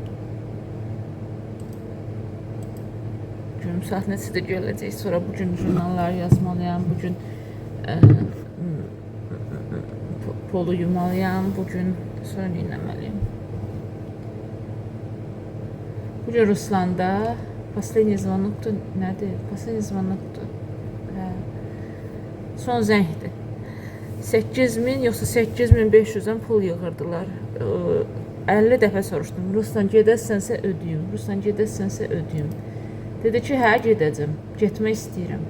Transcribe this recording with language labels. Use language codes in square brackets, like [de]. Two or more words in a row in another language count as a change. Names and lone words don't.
[az] Gün saat neçədə gələcək, sonra bugün jurnalları yazmalıyam, bugün polu yumalıyam, bugün sonra dinləməliyim. Bugün Ruslanda [ru] последний звонокdur, [az] nədir? [ru] Последний звонокdur. [az] Son zəngdir. 8000 yoxsa 8500-dən pul yığırdılar 50 dəfə soruşdum. Ruslan gedərsənsə ödəyim. Ruslan gedərsənsə ödəyim. Dedi ki, hə gedəcəm. Getmək istəyirəm.